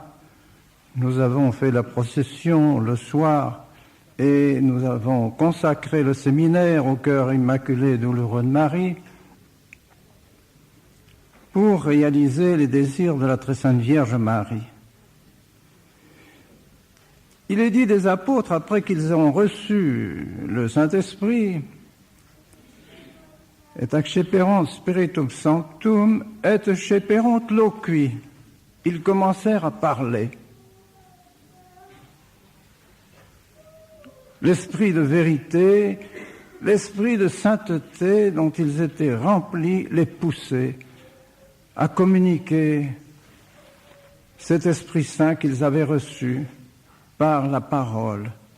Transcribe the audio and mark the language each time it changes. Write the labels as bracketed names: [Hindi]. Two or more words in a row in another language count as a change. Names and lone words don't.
[French] Nous avons fait la procession le soir et nous avons consacré le séminaire au cœur immaculé et douloureux de Marie pour réaliser les désirs de la Très Sainte Vierge Marie. Il est dit des apôtres, après qu'ils ont reçu le Saint-Esprit, [Latin] et acceperant spiritum sanctum, et ceperont loqui. [French] Ils commencèrent à parler. L'esprit de vérité, l'esprit de sainteté dont ils étaient remplis les poussait à communiquer cet Esprit Saint qu'ils avaient reçu par la parole.